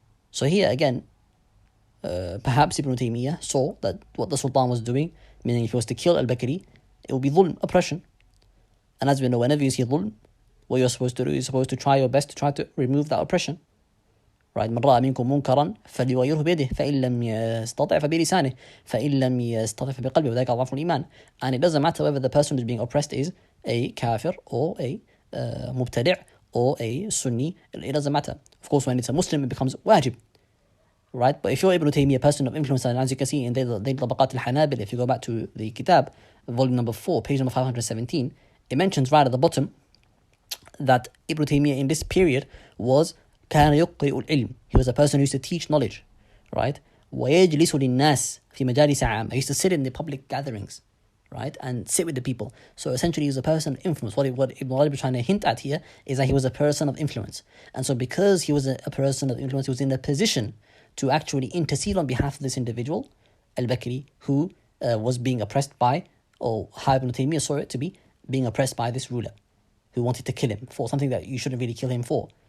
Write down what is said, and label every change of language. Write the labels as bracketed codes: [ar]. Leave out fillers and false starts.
[en] So here again, perhaps Ibn Taymiyyah saw that what the Sultan was doing, meaning if he was to kill al-Bakri, it would be dhulm, oppression. And as we know, whenever you see dhulm, what you're supposed to do, you're supposed to try your best to try to remove that oppression. Right? [ar] من رأى منكم منكرا فليغيره بيده فإن لم يستطع فبلسانه فإن لم يستطع فبقلبه وذلك أضعف الإيمان. [en] And it doesn't matter whether the person who's being oppressed is a kafir or a mubtadi' or a Sunni. It doesn't matter. Of course, when it's a Muslim, it becomes wajib. Right? But if you're Ibn Taymiyyah, a person of influence, and as you can see in the Tabaqat al-Hanabil, if you go back to the Kitab, volume number 4, page number 517, it mentions right at the bottom that Ibn Taymiyyah in this period was [ar] كان يقرئ العلم. [en] He was a person who used to teach knowledge, right? [ar] ويجلس للناس في مجالس عامة. [en] He used to sit in the public gatherings, right, and sit with the people. So essentially, he was a person of influence. What Ibn Rajab is trying to hint at here is that he was a person of influence, and so because he was a person of influence, he was in a position to actually intercede on behalf of this individual, al-Bakri, who was being oppressed by, or how Ibn Taymiyyah saw it to be, being oppressed by this ruler, who wanted to kill him for something that you shouldn't really kill him for.